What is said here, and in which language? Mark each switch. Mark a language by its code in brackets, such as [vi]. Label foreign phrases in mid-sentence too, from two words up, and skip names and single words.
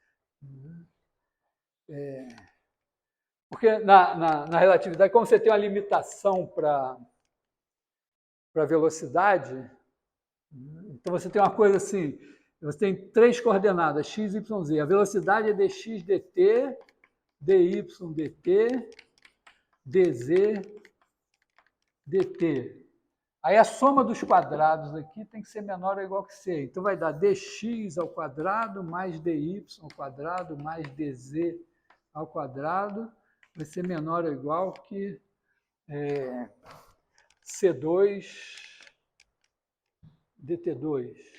[pt] Porque na relatividade, como você tem uma limitação para a velocidade, então você tem uma coisa assim, você tem três coordenadas, x, y, z. A velocidade é dx, dt, dy, dt, dz, dt. Aí a soma dos quadrados aqui tem que ser menor ou igual que c. Então vai dar dx ao quadrado mais dy ao quadrado mais dz ao quadrado vai ser menor ou igual que C2 dt2.